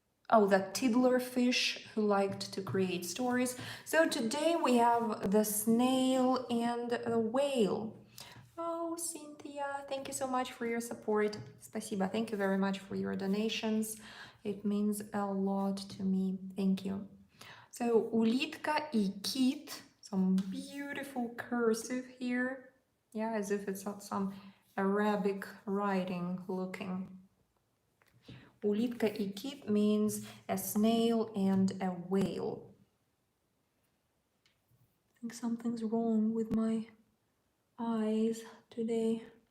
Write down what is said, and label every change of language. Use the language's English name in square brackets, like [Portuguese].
[English] Oh, that Tiddlerfish who liked to create stories. So today we have the snail and the whale. Oh, Cynthia, thank you so much for your support. [Russian] Спасибо. [English] Thank you very much for your donations. It means a lot to me. Thank you. [Russian] So, улитка и кит. [English] Some beautiful cursive here. Yeah, as if it's some Arabic writing looking. [Russian] Улитка и кит [English] means a snail and a whale. I think something's wrong with my eyes today.